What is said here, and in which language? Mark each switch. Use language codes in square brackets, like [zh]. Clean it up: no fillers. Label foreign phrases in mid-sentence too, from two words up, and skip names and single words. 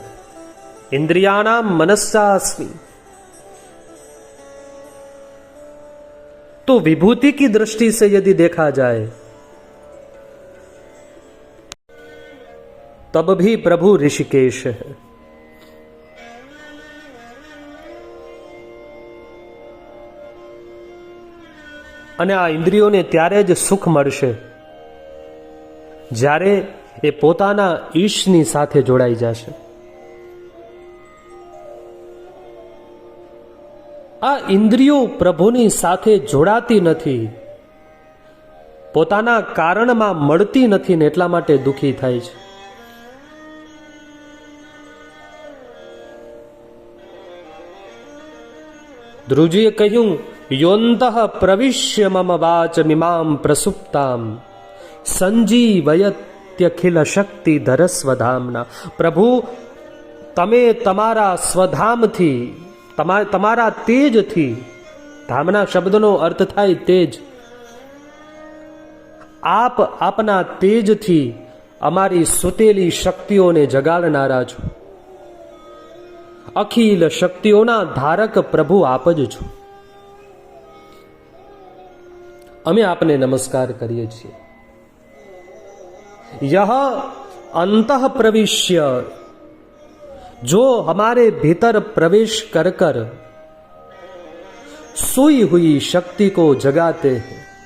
[sa] इंद्रियाणाम मनस्सास्मि. [hi] तो विभूति की दृष्टि से यदि देखा जाए तब भी प्रभु ऋषिकेश है. [gu] અને આ ઇન્દ્રિયોને ત્યારે જ સુખ મળશે જ્યારે એ પોતાના ઈશની સાથે જોડાઈ જશે. આ ઇન્દ્રિયો પ્રભુની સાથે જોડાતી નથી, પોતાના કારણમાં મળતી નથી ને એટલા માટે દુઃખી થાય છે. ધ્રુવજીએ કહ્યું, [sa] योन्तः प्रविश्य मम वाचमिमां प्रसुप्तां संजीवयत्यखिल शक्ति धर स्वधामना. [gu] प्रभु તમે તમારા સ્વધામથી, તમારા તેજથી, ધામના શબ્દનો અર્થ થાય તેજ, આપ આપના તેજથી અમારી સુતેલી શક્તિઓને જગાડનારા છો. અખિલ શક્તિઓના ધારક પ્રભુ આપ જ છો. અમે આપને નમસ્કાર કરીએ છીએ. [sa] यह अंतः प्रविश्य, [hi] जो हमारे भीतर प्रवेश कर कर सोई हुई शक्ति को जगाते हैं,